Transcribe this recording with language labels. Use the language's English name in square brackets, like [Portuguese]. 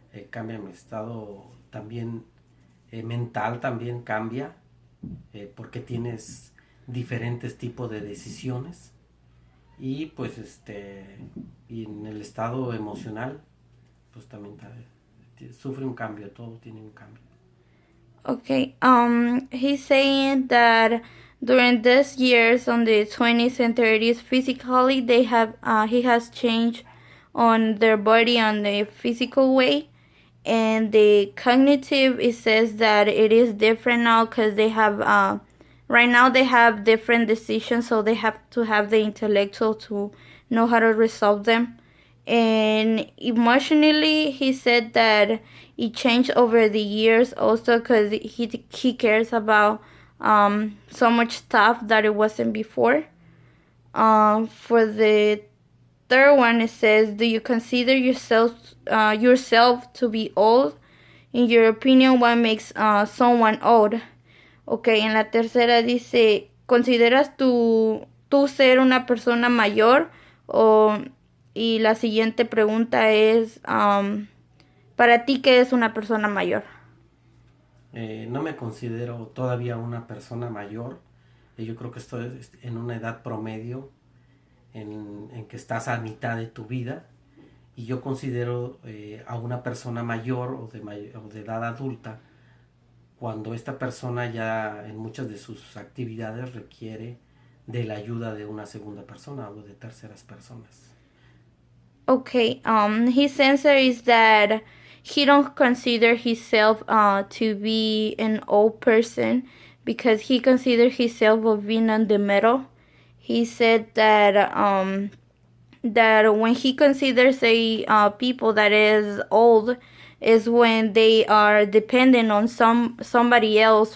[Spanish] Cambia mi estado también mental, también cambia, porque tienes diferentes tipos de decisiones, y pues y en el estado emocional pues también sufre un cambio, todo tiene un cambio. [English] Okay, he's saying that during these years, on the 20s and 30s, physically he has changed on their body on the physical way, and the cognitive, it says that it is different now because they have right now they have different decisions, so they have to have the intellectual to know how to resolve them. And emotionally, he said that it changed over the years also because he cares about so much stuff that it wasn't before. For the third one, it says, do you consider yourself to be old? In your opinion, what makes someone old? [Spanish] Okay, en la tercera dice, ¿consideras tú ser una persona mayor? Y la siguiente pregunta es, ¿para ti qué es una persona mayor? No me considero todavía una persona mayor. Yo creo que estoy en una edad promedio en que estás a mitad de tu vida, y yo considero a una persona mayor o de edad adulta cuando esta persona ya en muchas de sus actividades requiere de la ayuda de una segunda persona o de terceras personas. [English] Okay, his answer is that he don't consider himself to be an old person because he considers himself of being in the middle. He said that when he considers a people that is old is when they are dependent on somebody else.